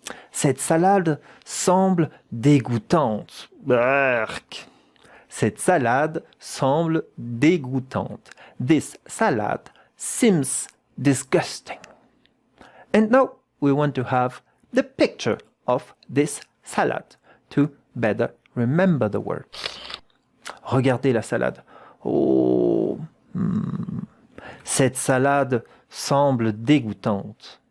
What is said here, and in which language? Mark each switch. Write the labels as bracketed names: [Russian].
[French] Cette salade semble dégoûtante. Berk. Cette salade semble dégoûtante. [English] This salad seems disgusting. And now we want to have the picture of this salad to better remember the words. [French] Regardez la salade. Oh, cette salade semble dégoûtante.